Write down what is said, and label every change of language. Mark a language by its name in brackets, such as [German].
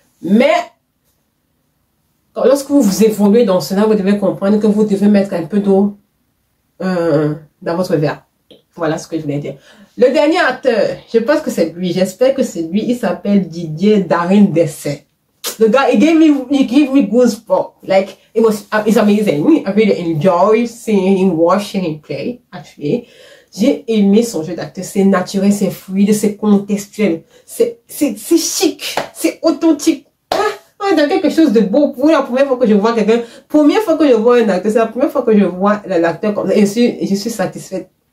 [French] Mais lorsque vous évoluez dans cela, vous devez comprendre que vous devez mettre un peu d'eau dans votre verre. Voilà ce que je voulais dire. Le dernier acteur, je pense que c'est lui. J'espère que c'est lui. Il s'appelle Didier Darin-Dessay. [English] The guy, he gave me goosebumps. Like, it's amazing. I really enjoy seeing him, watching him play, actually. [French] J'ai aimé son jeu d'acteur. C'est naturel, c'est fluide, c'est contextuel. C'est chic, c'est authentique. Dans quelque chose de beau. Pour la première fois que je vois quelqu'un, première fois que je vois un acteur, c'est la première fois que je vois l'acteur comme ça, et je suis satisfaite.